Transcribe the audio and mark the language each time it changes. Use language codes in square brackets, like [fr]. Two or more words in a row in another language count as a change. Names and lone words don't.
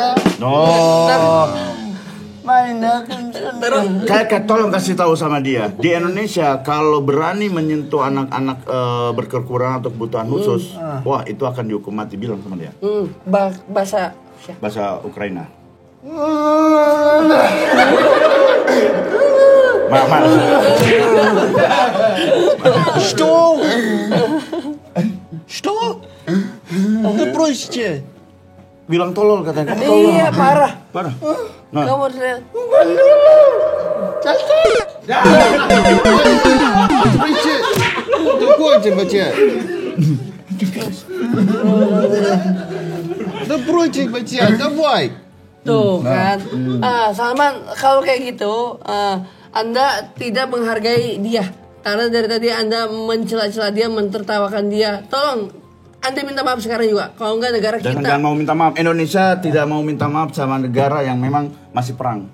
[id] Oh. Main akan senang. Kayak tolong kasih tahu sama dia. Di Indonesia kalau berani menyentuh anak-anak berkekurangan atau kebutuhan khusus, wah itu akan dihukum mati, bilang sama dia. Bahasa Bahasa Ukraina. [ru] Что? Что? Да бросьте. [id] Bilang tolol katanya. Kamu tolol. Iya parah. Parah. Nah, Kamu lihat. [ru] Бросьте. Успокойте, бача. Да бросьте, бача, давай. [id] Tuh kan. Salman kalau kayak gitu Anda tidak menghargai dia. Karena dari tadi Anda mencela-cela dia, mentertawakan dia. Tolong Anda minta maaf sekarang juga. Kalau enggak negara jangan kita. mau minta maaf. Indonesia tidak mau minta maaf sama negara yang memang masih perang.